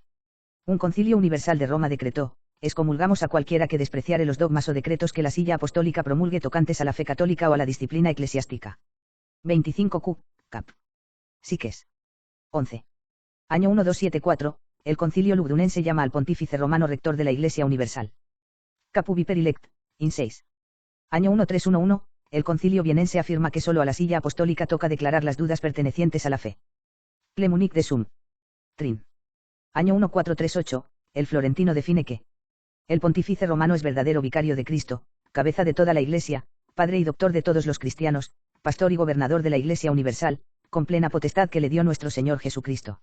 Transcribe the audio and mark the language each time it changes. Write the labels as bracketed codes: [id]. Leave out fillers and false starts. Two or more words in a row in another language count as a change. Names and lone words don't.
[es] Un concilio universal de Roma decretó, excomulgamos a cualquiera que despreciare los dogmas o decretos que la silla apostólica promulgue tocantes a la fe católica o a la disciplina eclesiástica. 25 Q, cap. Siques. 11. Año 1274, el concilio lugdunense llama al pontífice romano rector de la Iglesia Universal. [la] Capu viperilect, in 6. [es] Año 1311, el concilio vienense afirma que solo a la silla apostólica toca declarar las dudas pertenecientes a la fe. [la] Clemunic de Sum. Trin. [es] Año 1438, el florentino define que el pontífice romano es verdadero vicario de Cristo, cabeza de toda la Iglesia, padre y doctor de todos los cristianos, pastor y gobernador de la Iglesia Universal, con plena potestad que le dio nuestro Señor Jesucristo.